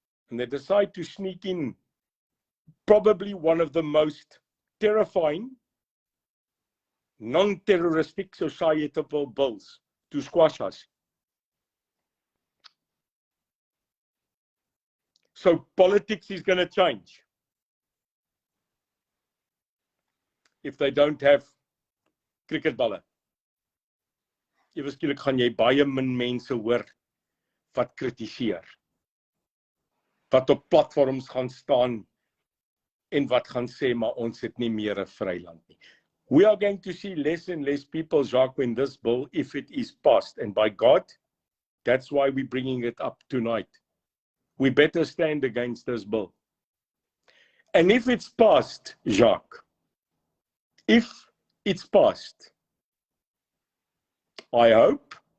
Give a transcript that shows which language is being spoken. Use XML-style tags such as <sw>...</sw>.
<en>And they decide to sneak in probably one of the most terrifying, non-terroristic societal bills to squash us. So politics is going to change if they don't have cricketballe.</en> <af>Ewe skielik gaan jy baie min mense hoor wat kritiseer, wat op platforms gaan staan en wat gaan sê, maar ons het nie meer 'n vryland nie.</af> <en>We are going to see less and less people, Jacques, when this bill, if it is passed, and by God, that's why we're bringing it up tonight. We better stand against this bill. And if it's passed, Jacques, if it's passed, I hope</en>